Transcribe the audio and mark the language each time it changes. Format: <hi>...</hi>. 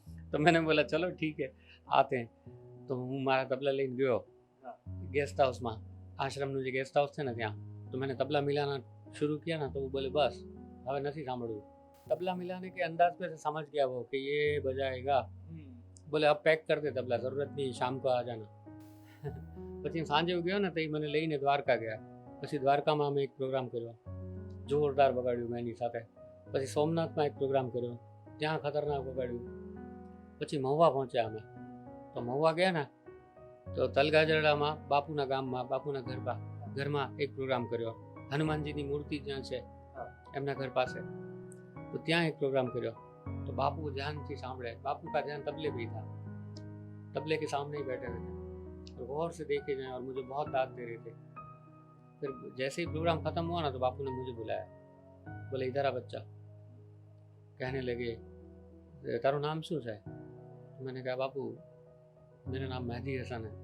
<hi>तो मैंने बोला चलो ठीक है आते हैं.</hi> <gu>तो હું મારા તબલા લઈને ગયો गेस्ट हाउसમાં. આશ્રમનું જે गेस्ट हाउस છે ને ત્યાં.</gu> <hi>तो मैंने तबला मिलाना शुरू किया ना, तो वो बोले बस</hi> <gu>હવે નથી સાંભળવું.</gu> <hi>तबला मिलाने के अंदाज पे से समझ गया वो कि ये बजाएगा. बोले अब पैक कर दे तबला, ज़रूरत नहीं, शाम को आ जाना.</hi> <gu>પછી સાંજે ગયો ને તો એ મને લઈને દ્વારકા ગયા. પછી દ્વારકામાં અમે એક પ્રોગ્રામ કર્યો, જોરદાર વગાડ્યું મેં એની સાથે. પછી સોમનાથમાં એક પ્રોગ્રામ કર્યો, ત્યાં ખતરનાક વગાડ્યું. પછી મહુવા પહોંચ્યા અમે. તો મહુવા ગયા ને તો તલગાજરડામાં બાપુના ગામમાં બાપુના ઘરમાં એક પ્રોગ્રામ કર્યો. હનુમાનજીની મૂર્તિ જ્યાં છે એમના ઘર પાસે, तो ત્યાં एक प्रोग्राम કર્યો.</gu> <hi>तो बापू ध्यान से सांभळे. बापू का ध्यान तबले पे ही था, तबले के सामने ही बैठे हुए थे और गौर से देखे जाए और मुझे बहुत दाद दे रहे थे. फिर जैसे ही प्रोग्राम खत्म हुआ ना तो बापू ने मुझे बुलाया. बोले इधर आ बच्चा. कहने लगे</hi> <gu>तारो नाम शू</gu> <hi>है? मैंने कहा बापू मेरा नाम मेहदी हसन है.</hi>